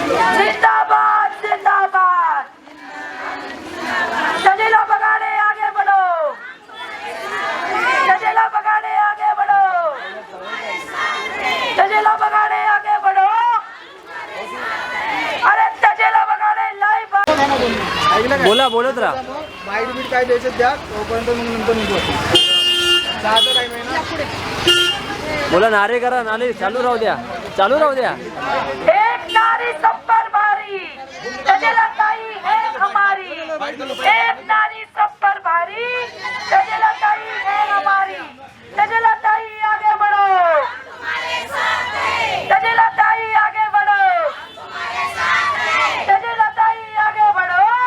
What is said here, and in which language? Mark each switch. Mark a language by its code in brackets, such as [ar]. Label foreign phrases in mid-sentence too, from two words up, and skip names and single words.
[hi] जिंदाबाद जिंदाबाद। तजेला बगाड़े आगे बढ़ो, तजेला बगाड़े आगे बढ़ो, तजेला बगाड़े आगे बढ़ो। [mr] अरे तजेला बगाड़े लाईव्ह बोला बोलत राहा. बाईट बीट काय द्यायचं द्या तोपर्यंत मग नंतर निघू आपण. चहाचा टाइम आहे ना. बोला, नारे करा, नारे चालू राहू द्या, चालू राहू द्या. [hi] एक नारी सब पर भारी, तजेला ताई है हमारी। एक नारी सब पर भारी, तजेला ताई है हमारी। तजेला ताई आगे बढ़ो, तजेला ताई आगे बढ़ो, तजेला ताई आगे बढ़ो।